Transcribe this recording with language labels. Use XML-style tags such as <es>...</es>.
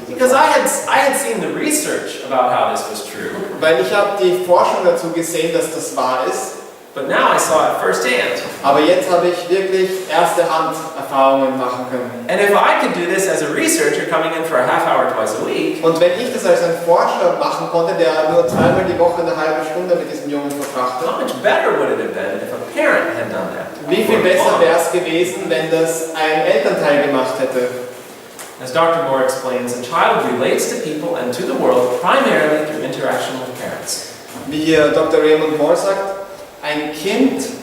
<en>Because I had seen the research about how this was true,</en> <de>Weil ich habe die Forschung dazu gesehen, dass das wahr ist.</de> <en>but now I saw it firsthand.</en> <de>Aber jetzt habe ich wirklich erste Hand Erfahrungen machen können.</de> <en>And if I could do this as a researcher coming in for a half hour twice a week,</en> <de>Und wenn ich das als ein Forscher machen konnte, der nur zweimal die Woche eine halbe Stunde mit diesem Jungen verbrachte,</de> <en>how much better would it have been if a parent had done that?</en> <de>wie viel besser wäre es gewesen, wenn das ein Elternteil gemacht hätte?</de> <en>As Dr. Moore explains, a child relates to people and to the world primarily through interaction with parents.</en> <de>Wie hier Dr. Raymond Moore sagt, ein Kind</de>